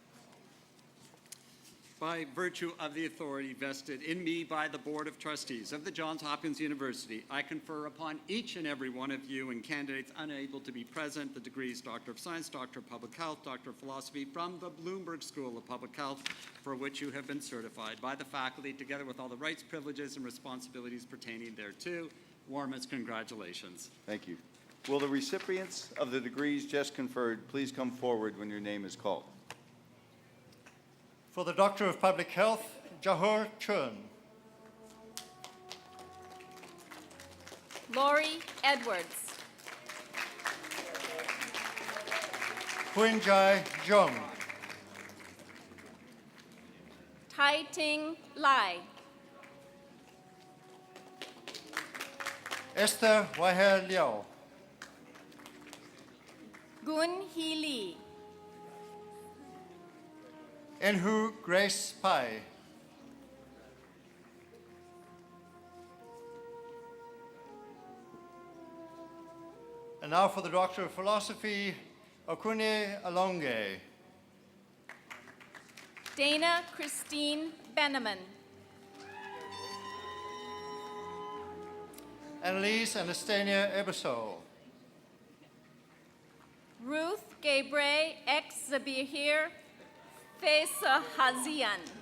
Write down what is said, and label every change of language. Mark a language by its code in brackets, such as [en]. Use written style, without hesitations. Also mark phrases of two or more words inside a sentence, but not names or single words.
[en] By virtue of the authority vested in me by the Board of Trustees of the Johns Hopkins University, I confer upon each and every one of you and candidates unable to be present the degrees Doctor of Science, Doctor of Public Health, Doctor of Philosophy from the Bloomberg School of Public Health, for which you have been certified by the faculty, together with all the rights, privileges, and responsibilities pertaining thereto. Warmest congratulations. Thank you. Will the recipients of the degrees just conferred please come forward when your name is called? For the Doctor of Public Health, Jahor Chun. Lori Edwards. Huinjai Zhong. Tai Ting Lai. Esther Waher Liao. Gun Hee Lee. Enhu Grace Pai. And now for the Doctor of Philosophy, Okune Alonge. Dana Christine Beneman. Annalise Anastania Ebersol. Ruth Gabre Ex Zabihir Fesa Hazian.